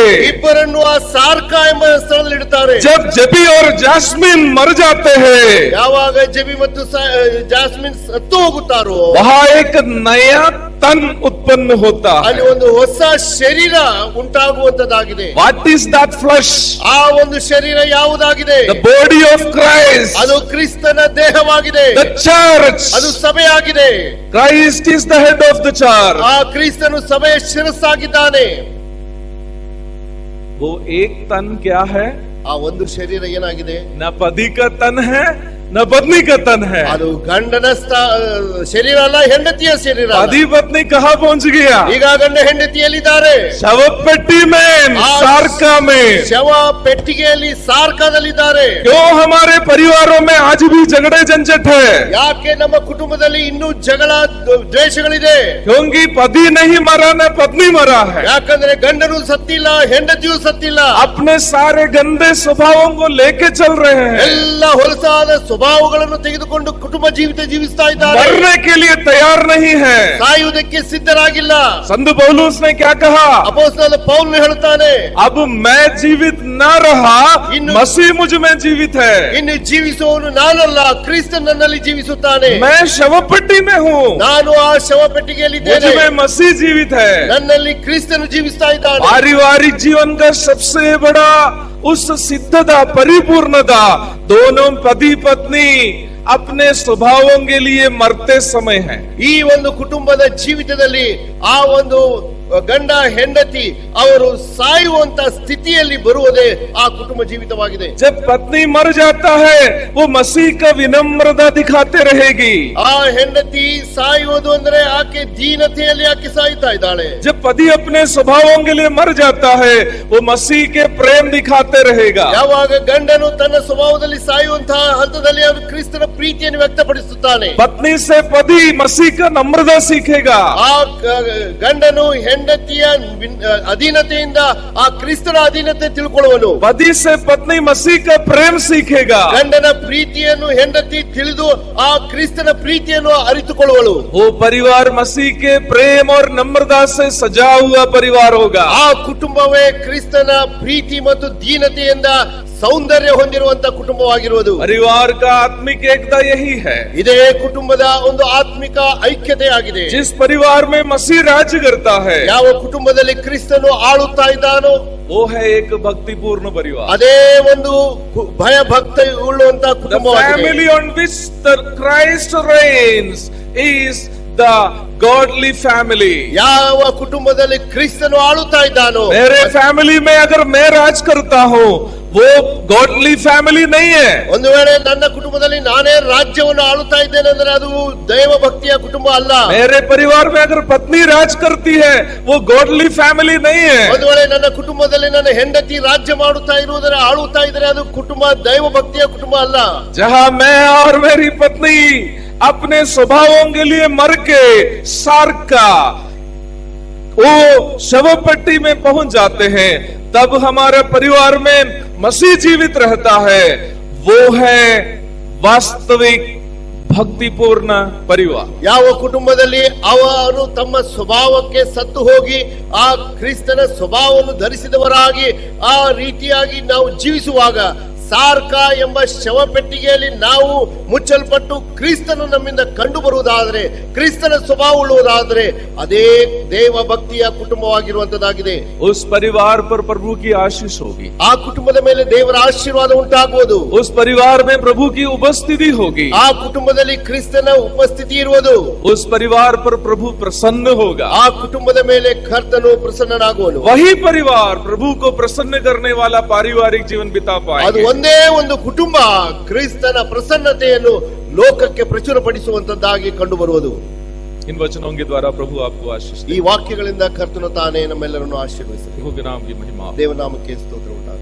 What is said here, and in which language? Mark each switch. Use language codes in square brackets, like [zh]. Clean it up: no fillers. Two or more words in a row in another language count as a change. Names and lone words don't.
[kn] ಇಬ್ಬರನ್ನು ಆ ಸಾರ್ಕಾ ಎಂಬ ಸ್ಥಳದಲ್ಲಿ ಇಡುತ್ತಾರೆ. [hi] जब जबी और जास्मिन मर जाते हैं [kn] ಯಾವಾಗ ಜಬಿ ಮತ್ತು ಜಾಸ್ಮಿನ್ ಸತ್ತು ಹೋಗುತ್ತಾರೋ [hi] वहाँ एक नया तन उत्पन्न होता है. [kn] ಅಲ್ಲಿ ಒಂದು ಹೊಸ ಶರೀರ ಉಂಟಾಗುವಂತದ್ದಾಗಿದೆ. [en] What is that flesh? [kn] ಆ ಒಂದು ಶರೀರ ಯಾವುದಾಗಿದೆ? [en] The body of Christ. [kn] ಅದು ಕ್ರಿಸ್ತನ ದೇಹವಾಗಿದೆ. [en] The church. [kn] ಅದು ಸಭೆಯಾಗಿದೆ. [en] Christ is the head of the church. [kn] ಆ ಕ್ರಿಸ್ತನು ಸಭೆಯ ಶಿರಸ್ಸಾಗಿದ್ದಾನೆ. [hi] वो एक तन क्या है? [kn] ಆ ಒಂದು ಶರೀರ ಏನಾಗಿದೆ? [hi] न पति का तन है न पत्नी का तन है। [kn] ಅದು ಗಂಡನ ಶರೀರ ಅಲ್ಲ, ಹೆಂಡತಿಯ ಶರೀರ. [hi] पति पत्नी कहाँ पहुंच गया? [kn] ಈಗ ಗಂಡ ಹೆಂಡತಿಯಲ್ಲಿದ್ದಾರೆ. [hi] शव पेटी में, सारका में। [kn] ಶವ ಪೆಟ್ಟಿಗೆಯಲ್ಲಿ ಸಾರ್ಕಾದಲ್ಲಿದ್ದಾರೆ. [hi] क्यों हमारे परिवारों में आज भी झगड़े झंझट है? [kn] ಯಾಕೆ ನಮ್ಮ ಕುಟುಂಬದಲ್ಲಿ ಇನ್ನೂ ಜಗಳ ದ್ವೇಷಗಳಿದೆ? [hi] क्योंकि पति नहीं मरा न पत्नी मरा है। [kn] ಯಾಕಂದ್ರೆ ಗಂಡನು ಸತ್ತಿಲ್ಲ, ಹೆಂಡತಿಯೂ ಸತ್ತಿಲ್ಲ. [hi] अपने सारे गंदे स्वभावों को लेके चल रहे हैं। [kn] ಎಲ್ಲ ಹೊಲಸಾದ ಸ್ವಭಾವಗಳನ್ನು ತೆಗೆದುಕೊಂಡು ಕುಟುಂಬ ಜೀವಿತ ಜೀವಿಸ್ತಾ ಇದ್ದಾರೆ. [hi] मरने के लिए तैयार नहीं है। [kn] ಸಾಯುವುದಕ್ಕೆ ಸಿದ್ಧರಾಗಿಲ್ಲ. [hi] संत पौलुस ने क्या कहा? [kn] ಅಪೊಸ್ತಲನಾದ ಪೌಲನು ಹೇಳುತ್ತಾನೆ, [hi] अब मैं जीवित न रहा, मसीह मुझ में जीवित है। [kn] ಇನ್ನು ಜೀವಿಸುವವನು ನಾನಲ್ಲ, ಕ್ರಿಸ್ತ ನನ್ನಲ್ಲಿ ಜೀವಿಸುತ್ತಾನೆ. [hi] मैं शवपेटी में हूँ, [kn] ನಾನು ಆ ಶವ ಪೆಟ್ಟಿಗೆಯಲ್ಲಿದ್ದೇನೆ. [hi] मुझ में मसीह जीवित है। [kn] ನನ್ನಲ್ಲಿ ಕ್ರಿಸ್ತನು ಜೀವಿಸ್ತಾ ಇದ್ದಾನೆ. [hi] पारिवारिक जीवन का सबसे बड़ा उस सिद्धता, परिपूर्णता, दोनों पति पत्नी अपने स्वभावों के लिए मरते समय है। [kn] ಈ ಒಂದು ಕುಟುಂಬದ ಜೀವಿತದಲ್ಲಿ ಆ ಒಂದು ಗಂಡ ಹೆಂಡತಿ ಅವರು ಸಾಯುವಂತ ಸ್ಥಿತಿಯಲ್ಲಿ ಬರುವುದೇ ಆ ಕುಟುಂಬ ಜೀವಿತವಾಗಿದೆ. [hi] जब पत्नी मर जाता है, वो मसीह का विनम्रता दिखाते रहेगी। [kn] ಆ ಹೆಂಡತಿ ಸಾಯುವುದು ಅಂದ್ರೆ ಆಕೆ ದೀನತೆಯಲ್ಲಿ ಆಕೆ ಸಾಯ್ತಾ ಇದ್ದಾಳೆ. [hi] जब पति अपने स्वभावों के लिए मर जाता है, वो मसीह के प्रेम दिखाते रहेगा। [kn] ಯಾವಾಗ ಗಂಡನು ತನ್ನ ಸ್ವಭಾವದಲ್ಲಿ ಸಾಯುವಂತಹ ಹಂತದಲ್ಲಿ ಅವನು ಕ್ರಿಸ್ತನ ಪ್ರೀತಿಯನ್ನು ವ್ಯಕ್ತಪಡಿಸುತ್ತಾನೆ. [hi] पत्नी से पति मसीह का नम्रता सीखेगा। [kn] ಆ ಗಂಡನು ಹೆಂಡತಿಯ ಅಧೀನತೆಯಿಂದ ಆ ಕ್ರಿಸ್ತನ ಅಧೀನತೆ ತಿಳ್ಕೊಳ್ಳುವನು. [hi] पति से पत्नी मसीह का प्रेम सीखेगा। [kn] ಗಂಡನ ಪ್ರೀತಿಯನ್ನು ಹೆಂಡತಿ ತಿಳಿದು ಆ ಕ್ರಿಸ್ತನ ಪ್ರೀತಿಯನ್ನು ಅರಿತುಕೊಳ್ಳುವಳು. [hi] वो परिवार मसीह के प्रेम और नम्रता से सजा हुआ परिवार होगा। [kn] ಆ ಕುಟುಂಬವೇ ಕ್ರಿಸ್ತನ ಪ್ರೀತಿ ಮತ್ತು ದೀನತೆಯಿಂದ ಸೌಂದರ್ಯ ಹೊಂದಿರುವಂತ ಕುಟುಂಬವಾಗಿರುವುದು. [hi] परिवार का आत्मिक एकता यही है। [kn] ಇದೇ ಕುಟುಂಬದ ಒಂದು ಆತ್ಮಿಕ ಐಕ್ಯತೆ ಆಗಿದೆ. [hi] जिस परिवार में मसीह राज्य करता है, [kn] ಯಾವ ಕುಟುಂಬದಲ್ಲಿ ಕ್ರಿಸ್ತನು ಆಳುತ್ತಾ ಇದ್ದಾನೋ [hi] वो है एक भक्तिपूर्ण परिवार। [kn] ಅದೇ ಒಂದು ಭಯ ಭಕ್ತಿ ಉಳ್ಳುವಂತ [en] The [kn] ಕುಟುಂಬವಾಗಿದೆ. [en] family on which the Christ reigns is the godly family. [kn] ಯಾವ ಕುಟುಂಬದಲ್ಲಿ ಕ್ರಿಸ್ತನು ಆಳುತ್ತಾ ಇದ್ದಾನೋ, [hi] मेरे फैमिली में अगर मैं राज करता हूँ, वो [en] godly family [hi] नहीं है। [kn] ಒಂದು ವೇಳೆ ನನ್ನ ಕುಟುಂಬದಲ್ಲಿ ನಾನೇ ರಾಜ್ಯವನ್ನು ಆಳುತ್ತಾ ಇದ್ದೇನೆ ಅಂದ್ರೆ ಅದು ದೈವ ಭಕ್ತಿಯ ಕುಟುಂಬ ಅಲ್ಲ. [hi] मेरे परिवार में अगर पत्नी राज करती है, वो [en] godly family [hi] नहीं है। [kn] ಒಂದು ವೇಳೆ ನನ್ನ ಕುಟುಂಬದಲ್ಲಿ ನನ್ನ ಹೆಂಡತಿ ರಾಜ್ಯ ಮಾಡುತ್ತಾ ಇರುವುದರ ಆಳುತ್ತಾ ಇದ್ರೆ ಅದು ಕುಟುಂಬ ದೈವ ಭಕ್ತಿಯ ಕುಟುಂಬ ಅಲ್ಲ. [hi] जहाँ मैं और मेरी पत्नी अपने स्वभावों के लिए मर के सारका वो शवपेटी में पहुंच जाते हैं, तब हमारे परिवार में मसीह जीवित रहता है। वो है वास्तविक भक्तिपूर्ण परिवार. [kn] ಯಾವ ಕುಟುಂಬದಲ್ಲಿ ಅವರು ತಮ್ಮ ಸ್ವಭಾವಕ್ಕೆ ಸತ್ತು ಹೋಗಿ ಆ ಕ್ರಿಸ್ತನ ಸ್ವಭಾವವನ್ನು ಧರಿಸಿದವರಾಗಿ ಆ ರೀತಿಯಾಗಿ ನಾವು ಜೀವಿಸುವಾಗ ಸಾರ್ಕ ಎಂಬ ಶವಪೆಟ್ಟಿಗೆಯಲ್ಲಿ ನಾವು ಮುಚ್ಚಲ್ಪಟ್ಟು ಕ್ರಿಸ್ತನು ನಮ್ಮಿಂದ ಕಂಡು ಬರುವುದಾದ್ರೆ, ಕ್ರಿಸ್ತನ ಸ್ವಭಾವ ಉಳ್ಳುವುದಾದ್ರೆ ಅದೇ ದೇವ ಭಕ್ತಿಯ ಕುಟುಂಬವಾಗಿರುವಂತದ್ದಾಗಿದೆ. [hi] उस परिवार पर प्रभु की आशीष होगी। [kn] ಆ ಕುಟುಂಬದ ಮೇಲೆ ದೇವರ ಆಶೀರ್ವಾದ ಉಂಟಾಗುವುದು. [hi] उस परिवार में प्रभु की उपस्थिति होगी। [kn] ಆ ಕುಟುಂಬದಲ್ಲಿ ಕ್ರಿಸ್ತನ ಉಪಸ್ಥಿತಿ ಇರುವುದು. [hi] उस परिवार पर प्रभु प्रसन्न होगा। [kn] ಆ ಕುಟುಂಬದ ಮೇಲೆ ಕರ್ತನು ಪ್ರಸನ್ನನಾಗುವನು. [hi] वही परिवार प्रभु को प्रसन्न करने वाला पारिवारिक जीवन बिता [kn] ಅದು [hi] पाएगा। [kn] ಒಂದೇ ಒಂದು ಕುಟುಂಬ ಕ್ರಿಸ್ತನ ಪ್ರಸನ್ನತೆಯನ್ನು ಲೋಕಕ್ಕೆ ಪ್ರಚುರಪಡಿಸುವಂತದ್ದಾಗಿ ಕಂಡು ಬರುವುದು. [hi] इन वचनों के द्वारा प्रभु आपको आशीष [kn] ಈ ವಾಕ್ಯಗಳಿಂದ ಕರ್ತನು ತಾನೇ ನಮ್ಮೆಲ್ಲರನ್ನು ಆಶೀರ್ವದಿಸಲಿ. [hi] प्रभु के नाम की महिमा। [kn] ದೇವನಾಮಕ್ಕೆ ಸ್ತೋತ್ರ.